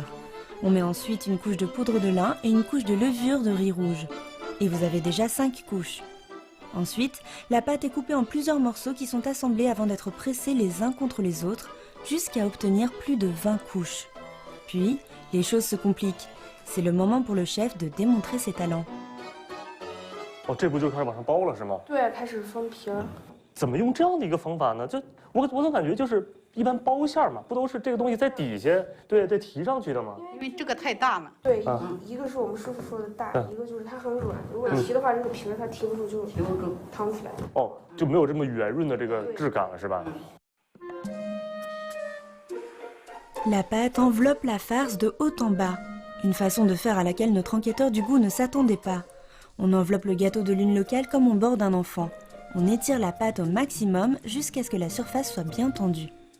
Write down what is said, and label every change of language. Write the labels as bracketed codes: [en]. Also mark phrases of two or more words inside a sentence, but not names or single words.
[fr] On met ensuite une couche de poudre de lin et une couche de levure de riz rouge. Et vous avez déjà 5 couches. Ensuite, la pâte est coupée en plusieurs morceaux qui sont assemblés avant d'être pressés les uns contre les autres, jusqu'à obtenir plus de 20 couches. Puis, les choses se compliquent. C'est le moment pour le chef de démontrer ses talents. [zh] 哦，这不就开始往上包了是吗？对，开始封皮儿。怎么用这样的一个方法呢？就我总感觉就是一般包馅儿嘛，不都是这个东西在底下，对，再提上去的吗？因为这个太大了。对，一个是我们师傅说的大，一个就是它很软，如果提的话，这个皮儿它提不住，就提不住，淌起来。哦，就没有这么圆润的这个质感了，是吧？ [fr] La pâte enveloppe la farce de haut en bas, une façon de faire à laquelle notre enquêteur du goût ne s'attendait pas. On enveloppe le gâteau de lune local comme on borde un enfant. On étire la pâte au maximum jusqu'à ce que la surface soit bien tendue.